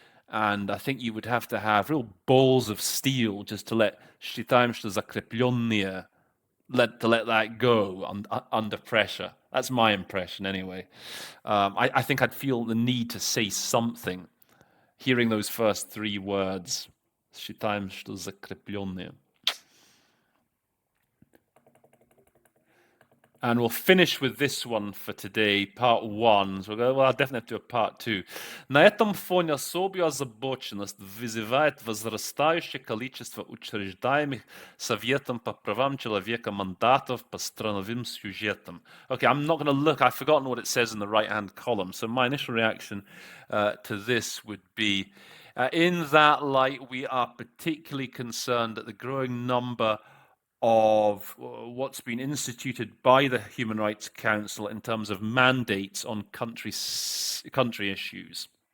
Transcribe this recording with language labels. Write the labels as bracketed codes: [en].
[en] And I think you would have to have real balls of steel just to let [ru] считаем, что закрепленные, [en] let that go under pressure. That's my impression anyway. I think I'd feel the need to say something, hearing those first three words. [ru] Считаем, что закрепленные. [en] And we'll finish with this one for today, part 1. So I'll definitely have to do a part 2. [ru] На этом фоне особую озабоченность вызывает возрастающее количество учреждаемых Советом по правам человека мандатов по страновым сюжетам. [en] Okay, I'm not going to look. I've forgotten what it says in the right-hand column. So my initial reaction to this would be, in that light, we are particularly concerned at the growing number of what's been instituted by the Human Rights Council in terms of mandates on country issues.